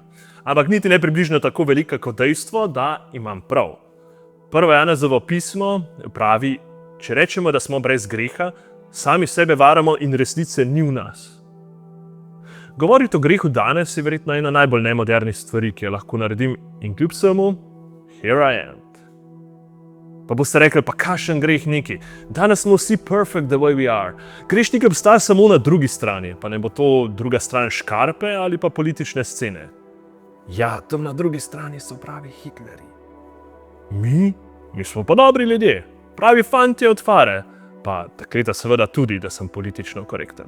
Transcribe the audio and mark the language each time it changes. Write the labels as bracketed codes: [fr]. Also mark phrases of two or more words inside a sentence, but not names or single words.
[sl] Ampak niti ne približno tako velika kot dejstvo, da imam prav. Prvo Janezovo pismo pravi, če rečemo, da smo brez greha, sami sebe varamo in resnice ni v nas. Govoriti o grehu danes je verjetno ena najbolj nemodernih stvari, ki jo lahko naredim, in kljub vsemu, [en] here I am. [sl] Pa boste rekli, pa kakšen greh neki. Danes smo vsi [en] perfect the way we are. [sl] Grešnik obstaja samo na drugi strani, pa ne bo to druga stran škarpe ali pa politične scene. Ja, tam na drugi strani so pravi Hitlerji. Mi smo pa dobri ljudje, pravi fantje od fare. Pa takleta seveda tudi, da sem politično korekten.